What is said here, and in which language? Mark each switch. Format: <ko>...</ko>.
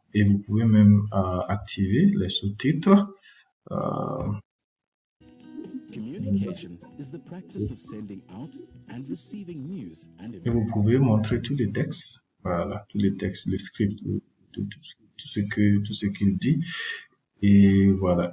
<fr>Et vous pouvez même activer les sous-titres.</fr> <en>Communication is the practice of sending out and receiving news and</en> <fr>Et vous pouvez montrer tous les textes, voilà, tous les textes, le script, tout ce qu'il dit. Et voilà.</fr>